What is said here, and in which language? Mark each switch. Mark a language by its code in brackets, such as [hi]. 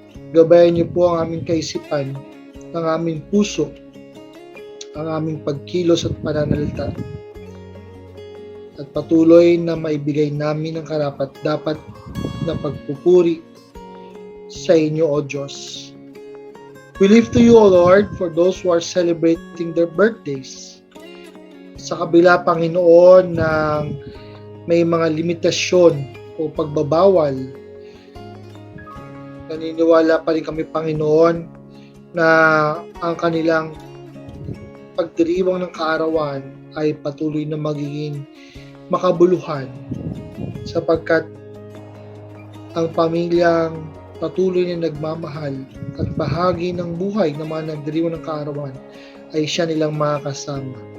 [tl] Gabayan niyo po ang aming kaisipan, ang aming puso, ang aming pagkilos at pananalita. At patuloy na maibigay namin ang karapat-dapat na pagpupuri sa inyo, O Diyos. [en] We lift to you, O Lord, for those who are celebrating their birthdays. [tl] Sa kabila, Panginoon, ng may mga limitasyon o pagbabawal, naniniwala pa rin kami, Panginoon, na ang kanilang pagdiriwang ng kaarawan ay patuloy na magiging makabuluhan, sapagkat ang pamilyang patuloy na nagmamahal at bahagi ng buhay ng mga nagdiriwang ng kaarawan ay siya nilang makakasama.